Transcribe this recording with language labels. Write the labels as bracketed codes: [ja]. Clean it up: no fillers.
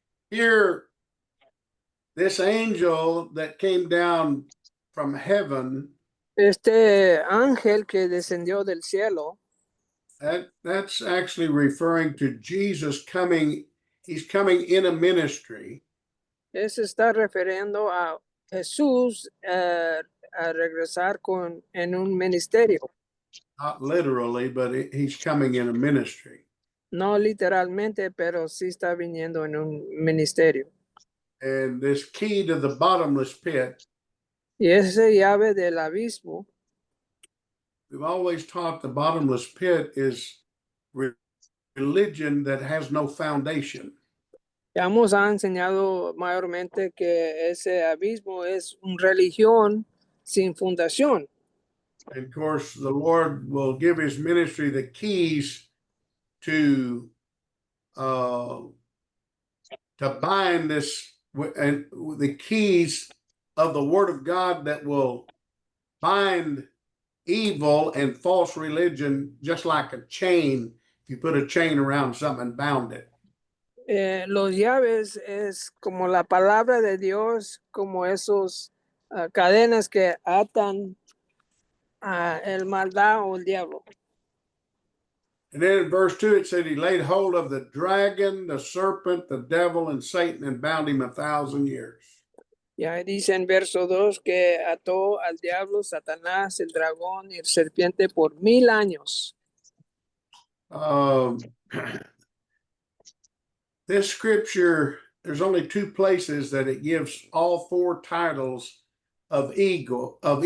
[en] here, this angel that came down from heaven, [es] Este ángel que descendió del cielo, [en] that's actually referring to Jesus coming. He's coming in a ministry. [es] se está refiriendo a Jesús a regresar en un ministerio. [en] Not literally, but he's coming in a ministry. [es] No literalmente, pero sí está viniendo en un ministerio. [en] And this key to the bottomless pit, [es] Y esa llave del abismo, [en] we've always taught the bottomless pit is religion that has no foundation. [es] ya nos ha enseñado mayormente que ese abismo es una religión sin fundación. [en] And of course, the Lord will give his ministry the keys to bind this, and the keys of the word of God that will bind evil and false religion, just like a chain. If you put a chain around something and bound it. [es] Los llaves es como la palabra de Dios, como esos cadenas que atan el maldad o el diablo. [en] And then in verse 2, it said he laid hold of the dragon, the serpent, the devil, and Satan, and bound him 1,000 years. [es] Ya dice en verso 2 que ató al diablo, Satanás, el dragón y el serpiente por 1000 años. [en] This scripture, there's only two places that it gives all four titles of evil.